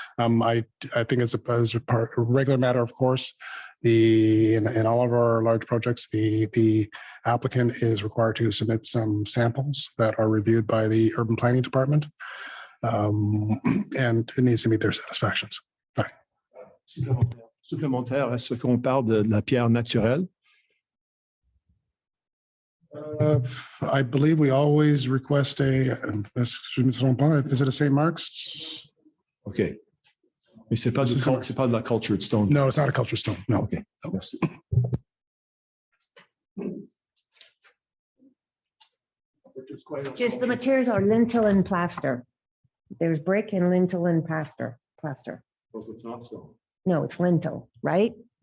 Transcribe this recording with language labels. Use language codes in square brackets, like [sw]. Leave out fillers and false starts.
[en] I think as a regular matter, of course, in all of our large projects, the applicant is required to submit some samples that are reviewed by the urban planning department, and it needs to meet their satisfactions. Right. [fr] Supplémentaire, est-ce qu'on parle de la pierre naturelle? [en] I believe we always request is it a St. Mark's? OK. [fr] Mais c'est pas de la cultured stone. [en] No, it's not a cultured stone. No. [fr] OK. Merci. [en] Just the materials are lintel and plaster. There's brick and lintel and plaster. So it's not stone. No, it's lintel, right?